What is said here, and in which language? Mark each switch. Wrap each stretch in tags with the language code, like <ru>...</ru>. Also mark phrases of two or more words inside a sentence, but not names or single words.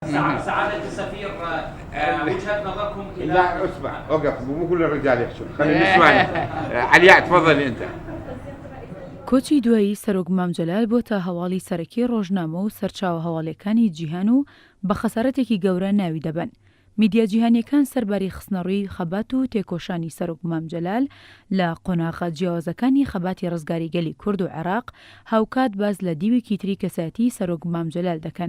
<ar>سعادة السفير وجهة نظركم لا اسمع وقف، مو كل الرجال يحشون، خلينا نسمع. علياء تفضلي انت.</ar> <ckb>کۆچی دوایی سەرۆک مام جەلال بۆتە هەواڵی سەرەکی ڕۆژنامە و سەرچاوە هەواڵەکانی جیهان و بە خەسارەتێکی گەورە ناوی دەبن. میدیا جیهانیەکان سەرباری خستنەڕووی خەبات و تێکۆشانی سەرۆک مام جەلال لە قۆناغە جیاوازەکانی خەباتی ڕزگاری گەلی کورد و عێراق هاوکات باز لە دیوێکی تری کەسایەتی سەرۆک مام جەلال دەکەن.</ckb>